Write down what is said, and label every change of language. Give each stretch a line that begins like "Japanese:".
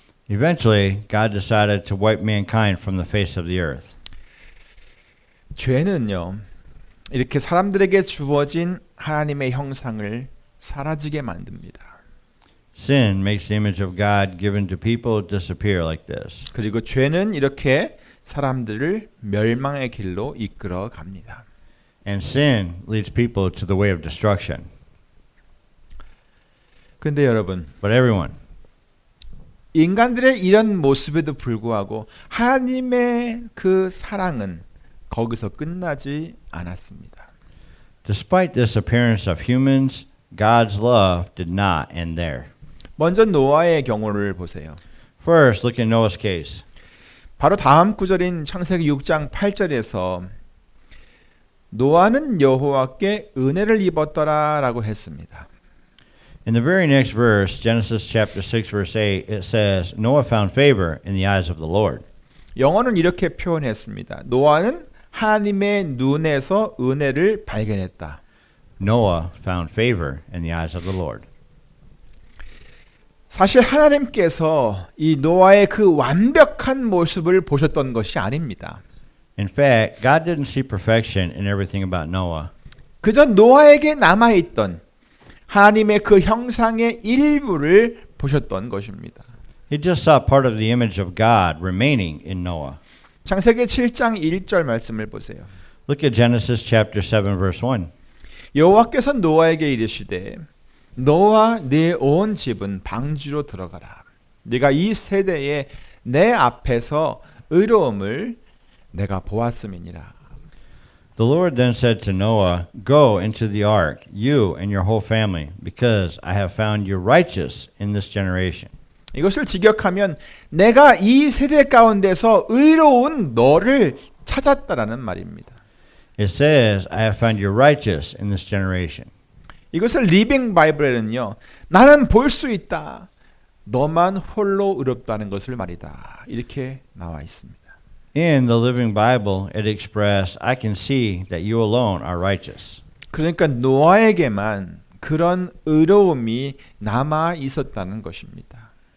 English: Eventually, God decided to wipe mankind from the face of the earth.
Korean: 죄는요, 이렇게 사람들에게 주어진 하나님의 형상을 사라지게 만듭니다.
English: Sin makes the image of God given to people disappear like this.
Korean: 그리고 죄는 이렇게 사람들을 멸망의 길로 이끌어 갑니다.
English: And sin leads people to the way of destruction.
Korean: 근데 여러분,
English: But everyone,
Korean: 인간들의 이런 모습에도 불구하고 하나님의 그 사랑은 거기서 끝나지 않았습니다.
English: despite this appearance of humans, God's love did not end there.
Korean: 먼저 노아의 경우를 보세요.
English: First, look at Noah's case.
Korean: 바로 다음 구절인 창세기 6장 8절에서 노아는 여호와께 은혜를 입었더라라고 했습니다.
English: In the very next verse, Genesis chapter 6 verse 8, it says, Noah found favor in the eyes of the Lord.
Korean: 영어는 이렇게 표현했습니다. 노아는 하나님의 눈에서 은혜를 발견했다.
English: Noah found favor in the eyes of the Lord.
Korean: 사실 하나님께서 이 노아의 그 완벽한 모습을 보셨던 것이 아닙니다.
English: In fact, God didn't see perfection in everything about Noah.
Korean: 그저 노아에게 남아있던 하나님의 그 형상의 일부를 보셨던 것입니다.
English: He just saw part of the image of God remaining in Noah.
Korean: 창세기 7장 1절 말씀을 보세요.
English: Look at Genesis chapter 7 verse 1.
Korean: 여호와께서 노아에게 이르시되 너와 네 온 집은 방주로 들어가라. 네가 이 세대에 내 앞에서 의로움을 내가 보았음이니라.
English: The Lord then said to Noah, Go into the ark, you and your whole family, because I have found you righteous in this generation.
Korean: 이것을 직역하면 내가 이 세대 가운데서 의로운 너를 찾았다라는 말입니다.
English: It says, I have found you righteous in this generation.
Korean: 이것을 리빙 바이블에는요. 나는 볼 수 있다. 너만 홀로 의롭다는 것을 말이다. 이렇게 나와 있습니다.
English: In the Living Bible, it expressed, I can see that you alone are righteous.
Korean: 그러니까 노아에게만 그런 의로움이 남아 있었다는 것입니다.